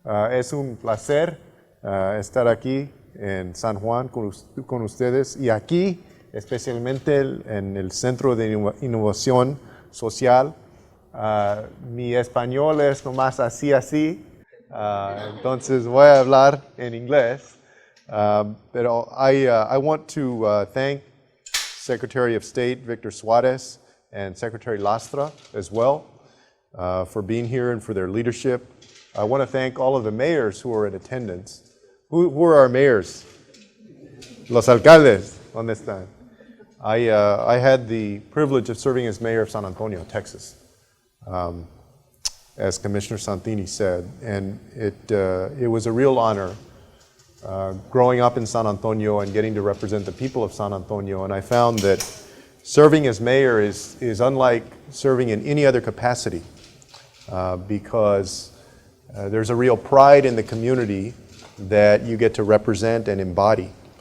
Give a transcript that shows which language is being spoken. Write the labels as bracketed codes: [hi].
[es] Es un placer estar aquí en San Juan con ustedes y aquí, especialmente en el Centro de Innovación Social. Mi español es nomás así, entonces voy a hablar en inglés. Pero [en] I want to thank Secretary of State Victor Suarez and Secretary Lastra as well for being here and for their leadership. I want to thank all of the mayors who are in attendance. Who are our mayors? [es] Los alcaldes, ¿dónde están? [en] I had the privilege of serving as mayor of San Antonio, Texas, as Commissioner Santini said, and it was a real honor growing up in San Antonio and getting to represent the people of San Antonio. And I found that serving as mayor is unlike serving in any other capacity because there's a real pride in the community that you get to represent and embody.